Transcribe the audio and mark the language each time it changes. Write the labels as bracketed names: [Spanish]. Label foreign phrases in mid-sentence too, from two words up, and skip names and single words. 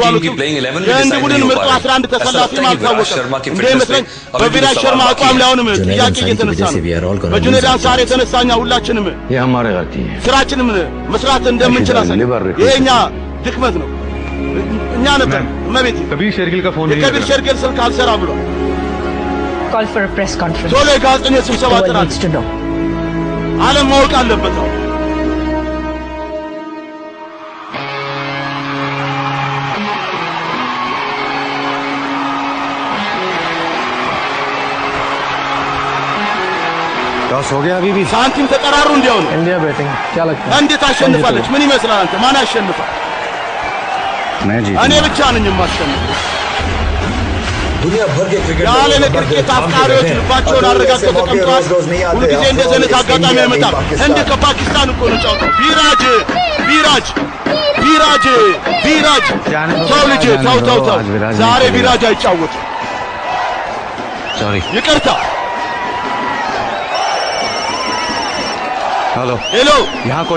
[Amharic] አሉት የህንድ ቡድን ምርጡ 11 ተሰላፊ አልታወቀም እንደ ይመስለኝ በቪራጅ ሸርማ አቋም ላይ አሁንም ጥያቄ እየተነሳ ነው በጁነይድ አንሳሪ የተነሳኛ ሁላችንም ስራችንም መስራት እንደምንችል አሳይ ይሄኛ ድክመት ነው እኛ ነበር መቤት [Hindi] कबीर शेरगिल का फोन [Amharic] የከቢር ሸርጊል ስልክ አልሰራ ብሏል [English] Call for a press conference. [Amharic] ቶሎ የጋዜጠኞች ስብሰባ ጥራት ዓለም ማወቅ አለበት [Hindi] टॉस हो गया अभी भी [Amharic] ሳንቲም ተጠራሩ እንዲያው ነው [Hindi] इंडिया बैटिंग क्या लगता है [Amharic] እንዴት አሸንፋለች ምን ይመስላል አንተ ማን ያሸንፋል [Hindi] मैं जीत [Amharic] እኔ ብቻ ነኝ የማሸንፈው [Hindi] दुनिया भर के क्रिकेट [Amharic] የዓለም ክሪኬት አፍቃሪዎች ልባቸውን አረጋግጠው ተቀምጠዋል ሁልጊዜ እንደዚህ አይነት አጋጣሚ አይመጣም ህንድ ከፓኪስታን እኮ ነው ጨዋታው ቪራጅ ተው ልጄ ተው ዛሬ ቪራጅ አይጫወትም [Hindi] सॉरी [Amharic] ይቅርታ ሄሎ [Hindi] यहाँ कोई